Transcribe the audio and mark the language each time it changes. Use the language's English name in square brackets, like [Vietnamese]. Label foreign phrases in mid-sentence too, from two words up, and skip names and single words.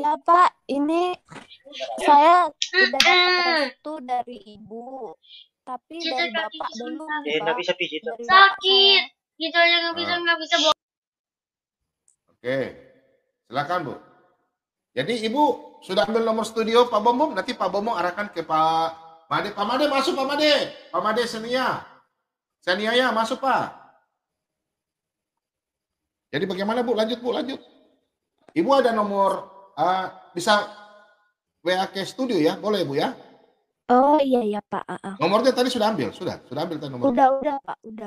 [Indonesian] Iya Pak, ini saya udah dapat restu dari Ibu. Tapi dari Bapak belum Nggak Pak. bisa di situ. Dari Bapak Sakit. saya. Gitu aja nggak bisa bohong. Oke. Silakan Bu. Jadi Ibu sudah ambil nomor studio Pak Bomom. Nanti Pak Bomom arahkan ke Pak Made. Pak Made masuk Pak Made. Pak Made Senia. Senia ya masuk Pak. Jadi bagaimana Bu? Lanjut Bu, lanjut. Ibu ada nomor bisa WA ke studio ya? Boleh Bu ya? Oh iya Pak. Nomornya tadi sudah ambil, sudah ambil tadi nomornya. Udah Pak, udah.